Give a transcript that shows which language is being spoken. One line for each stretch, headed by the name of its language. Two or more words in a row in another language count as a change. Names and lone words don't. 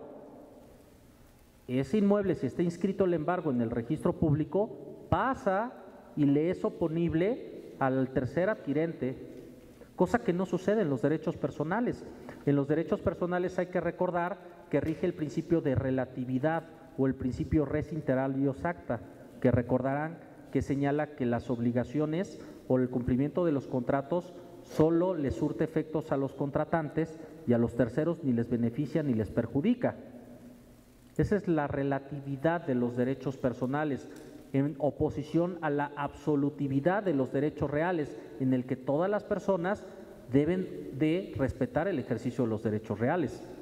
Spanish: Ese inmueble, si está inscrito el embargo en el registro público, pasa y le es oponible al tercer adquirente, cosa que no sucede en los derechos personales. En los derechos personales hay que recordar que rige el principio de relatividad o el principio
Latin: res inter alios acta,
Spanish: que recordarán que señala que las obligaciones o el cumplimiento de los contratos solo les surte efectos a los contratantes y a los terceros ni les beneficia ni les perjudica. Esa es la relatividad de los derechos personales, en oposición a la absolutividad de los derechos reales, en el que todas las personas deben de respetar el ejercicio de los derechos reales.